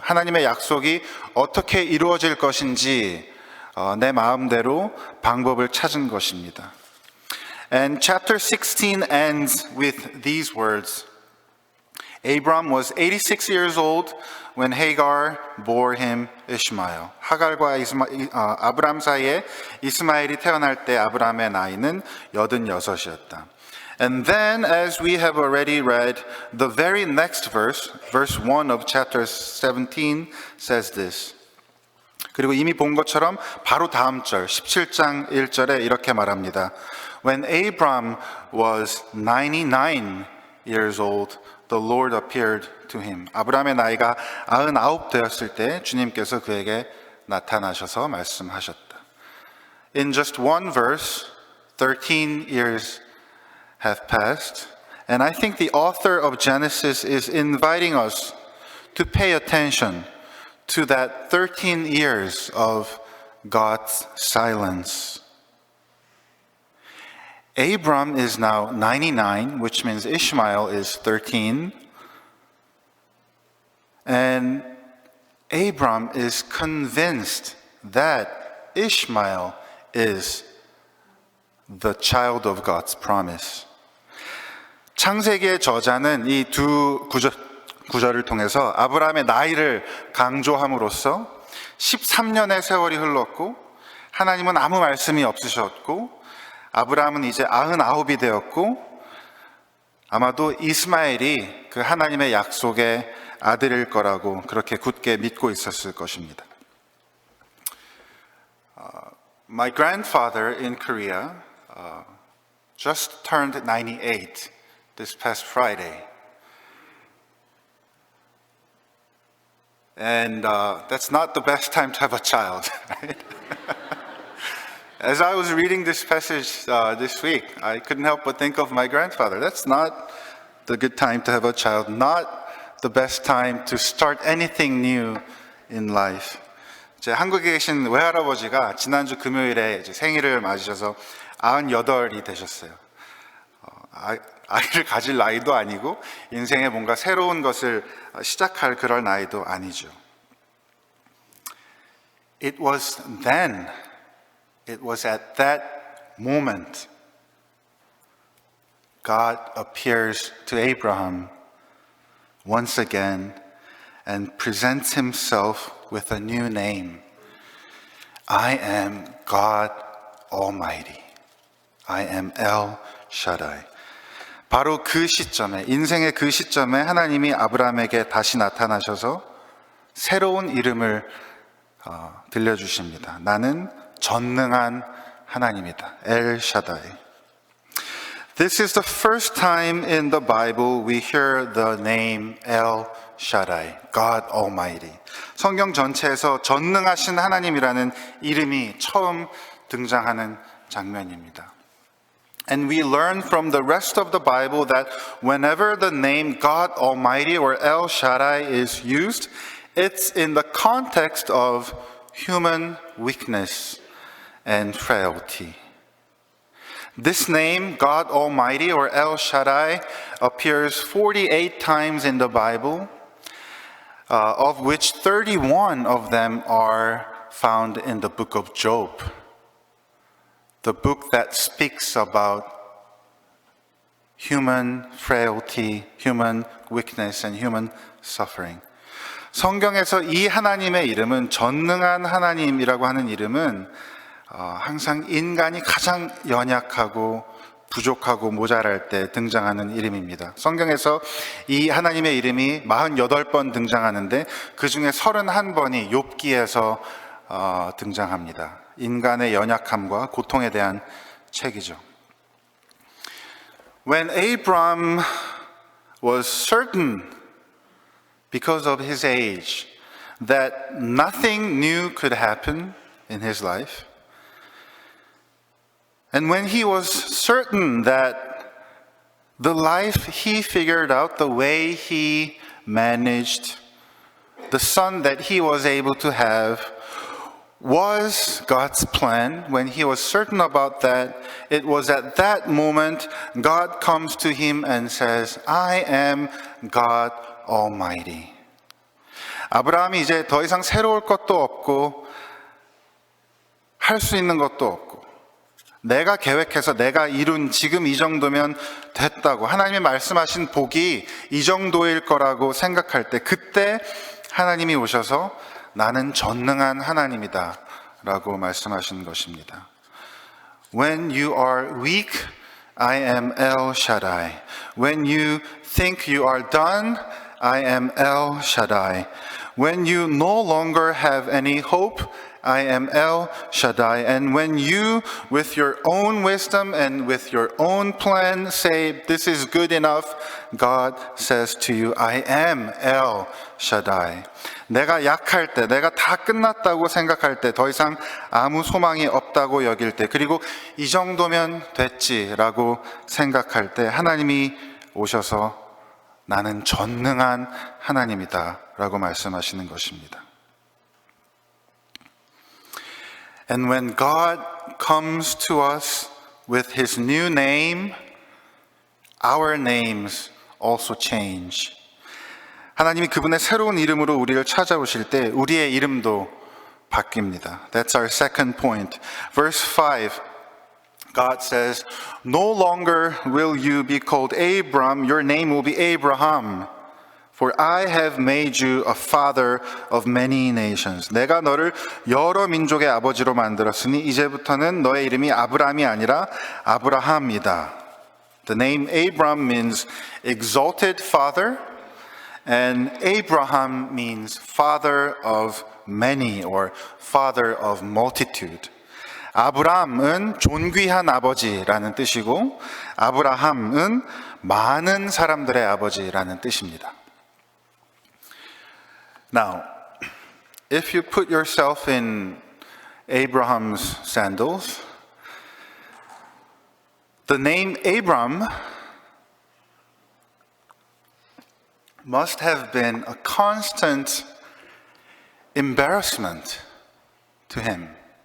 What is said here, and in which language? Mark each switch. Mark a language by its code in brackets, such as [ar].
[ko] 하나님의 약속이 어떻게 이루어질 것인지 내 마음대로 방법을 찾은 것입니다. [en] And chapter 16 ends with these words. Abram was 86 years old when Hagar bore him Ishmael. [ko] 하갈과 아브람 사이에 이스마엘이 태어날 때 아브람의 나이는 86이었다. [en] And then, as we have already read, the very next verse, verse 1 of chapter 17 says this. [ko] 그리고 이미 본 것처럼 바로 다음 절, 17장 1절에 이렇게 말합니다. [en] When Abram was 99 years old, the Lord appeared to him. [ko] 아브람의 나이가 99 되었을 때 주님께서 그에게 나타나셔서 말씀하셨다. [en] In just one verse, 13 years have passed, and I think the author of Genesis is inviting us to pay attention to that 13 years of God's silence. Abram is now 99, which means Ishmael is 13. And Abram is convinced that Ishmael is the child of God's promise. [ko] 창세기의 저자는 이 두 구절을 통해서 아브라함의 나이를 강조함으로써 13년의 세월이 흘렀고 하나님은 아무 말씀이 없으셨고 아브라함은 이제 99이 되었고 아마도 이스마엘이 그 하나님의 약속의 아들일 거라고 그렇게 굳게 믿고 있었을 것입니다. [en] My grandfather in Korea just turned 98 this past Friday. And that's not the best time to have a child, right? As I was reading this passage this week, I couldn't help but think of my grandfather. That's not the good time to have a child, not the best time to start anything new in life. [ko] 제 한국에 계신 외할아버지가 지난주 금요일에 이제 생일을 맞으셔서 98이 되셨어요. 아이를 가질 나이도 아니고 인생에 뭔가 새로운 것을 시작할 그럴 나이도 아니죠. [en] It was then, it was at that moment God appears to Abraham once again and presents himself with a new name. I am God Almighty. I am El Shaddai. [ko] 바로 그 시점에, 인생의 그 시점에 하나님이 아브라함에게 다시 나타나셔서 새로운 이름을 들려주십니다. 나는 전능한 하나님이다. El Shaddai. [en] This is the first time in the Bible we hear the name El Shaddai, God Almighty. [ko] 성경 전체에서 전능하신 하나님이라는 이름이 처음 등장하는 장면입니다. [en] And we learn from the rest of the Bible that whenever the name God Almighty or El Shaddai is used, it's in the context of human weakness and frailty. This name, God Almighty or El Shaddai, appears 48 times in the Bible, of which 31 of them are found in the book of Job, the book that speaks about human frailty, human weakness, and human suffering. [ko] 성경에서 이 하나님의 이름은 전능한 하나님이라고 하는 이름은 항상 인간이 가장 연약하고 부족하고 모자랄 때 등장하는 이름입니다. 성경에서 이 하나님의 이름이 48번 등장하는데 그 중에 31번이 욥기에서 등장합니다. 인간의 연약함과 고통에 대한 책이죠. [en] When Abram was certain, because of his age, that nothing new could happen in his life, And when he was certain that the life he figured out, the way he managed, the son that he was able to have was God's plan, when he was certain about that, it was at that moment God comes to him and says, I am God Almighty. [ko] 아브라함이 이제 더 이상 새로울 것도 없고 할 수 있는 것도 없고 내가 계획해서 내가 이룬 지금 이 정도면 됐다고 하나님이 말씀하신 복이 이 정도일 거라고 생각할 때 그때 하나님이 오셔서 나는 전능한 하나님이다 라고 말씀하신 것입니다. [en] When you are weak, I am El Shaddai. When you think you are done, I am El Shaddai. When you no longer have any hope, I am El Shaddai. And when you, with your own wisdom and with your own plan, say, this is good enough, God says to you, I am El Shaddai. [ko] 내가 약할 때, 내가 다 끝났다고 생각할 때, 더 이상 아무 소망이 없다고 여길 때, 그리고 이 정도면 됐지라고 생각할 때, 하나님이 오셔서 나는 전능한 하나님이다 라고 말씀하시는 것입니다. [en] And when God comes to us with His new name, our names also change. [ko] 하나님이 그분의 새로운 이름으로 우리를 찾아오실 때 우리의 이름도 바뀝니다. [en] That's our second point. Verse 5, God says, No longer will you be called Abram, your name will be Abraham. For I have made you a father of many nations. [ko] 내가 너를 여러 민족의 아버지로 만들었으니 이제부터는 너의 이름이 아브람이 아니라 아브라함이다. [en] The name Abram means exalted father, and Abraham means father of many or father of multitude. [ko] 아브람은 존귀한 아버지라는 뜻이고 아브라함은 많은 사람들의 아버지라는 뜻입니다. [en] Now, if you put yourself in Abraham's sandals, the name Abram must have been a constant embarrassment to him.